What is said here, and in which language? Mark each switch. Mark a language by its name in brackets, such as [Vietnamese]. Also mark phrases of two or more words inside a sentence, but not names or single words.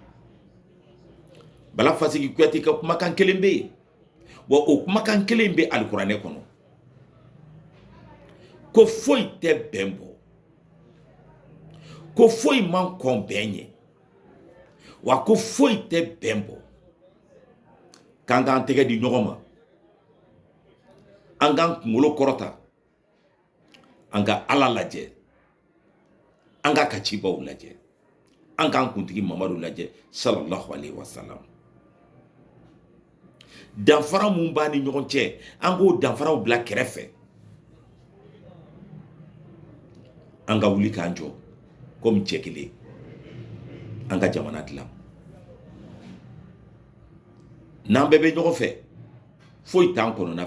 [Bambara] Bala Fasigi Kuyate ka kumakan kelen bɛ yen wa o kumakan kelen bɛ alikuranɛ kɔnɔ ko foyi tɛ bɛn bɔ ko foyi man kɔn bɛn ɲɛ wa ko foyi tɛ bɛn bɔ k'an k'an tɛgɛ di ɲɔgɔn ma an k'an kunkolo kɔrɔta an ka Ala lajɛ an ka cibaw lajɛ an k'an kuntigi Mamadu lajɛ [Arabic] صلى الله عليه وسلم [Bambara] danfara mun b'a ni ɲɔgɔn cɛ an k'o danfaraw bila kɛrɛfɛ an ka wuli k'an jɔ comme cɛ kelen an ka jamana dilan n'an bɛɛ bɛ ɲɔgɔn fɛ foyi t'an kɔnɔna